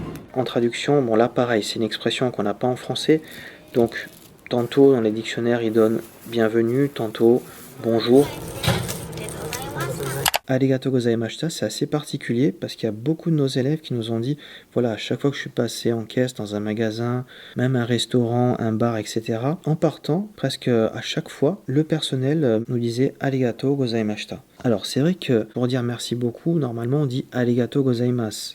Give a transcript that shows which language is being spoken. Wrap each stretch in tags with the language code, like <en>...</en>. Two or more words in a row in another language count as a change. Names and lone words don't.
<fr>En traduction, bon là pareil, c'est une expression qu'on n'a pas en français. Donc tantôt dans les dictionnaires ils donnent bienvenue, tantôt bonjour.</fr> <ja>ありがとうございました,</ja> <fr>c'est assez particulier parce qu'il y a beaucoup de nos élèves qui nous ont dit, voilà, à chaque fois que je suis passé en caisse dans un magasin, même un restaurant, un bar, etc., en partant, presque à chaque fois, le personnel nous disait</fr> <ja>ありがとうございました.</ja> <fr>Alors c'est vrai que pour dire merci beaucoup, normalement on dit</fr> <ja>ありがとうございます.</ja>